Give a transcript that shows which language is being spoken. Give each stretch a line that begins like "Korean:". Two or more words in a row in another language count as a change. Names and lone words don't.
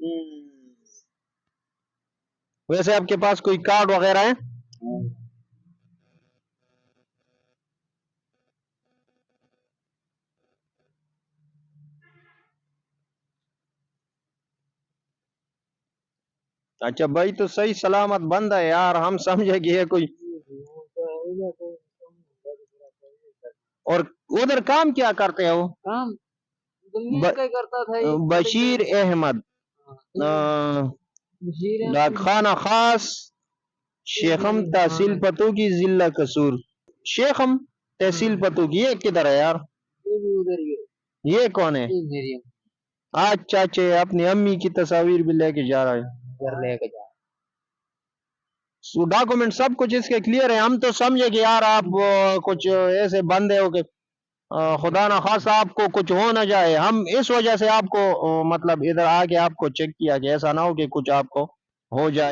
Urdu: ویسے آپ کے پاس کوئی کارڈ وغیرہ ہے اچھا بھائی تو صحیح سلامت بندہ ہے یار ہم سمجھے کہ یہ کوئی اور ادھر کام کیا کرتے ہو کام کرتا تھا بشیر احمد ڈاکخانہ خاص شیخم تحصیل پتو کی ضلع قصور شیخم تحصیل پتو کی یہ کدھر ہے یار یہ کون ہے اچھا اچھا اپنی امی کی تصاویر بھی لے کے جا رہا ہے ڈاکومنٹ سب کچھ اس کے کلیئر ہے ہم تو سمجھے کہ یار آپ کچھ ایسے بندے ہو کہ خدا نہ خاص آپ کو کچھ ہو نہ جائے ہم اس وجہ سے آپ کو مطلب ادھر آ کے آپ کو چیک کیا کہ ایسا نہ ہو کہ کچھ آپ کو ہو جائے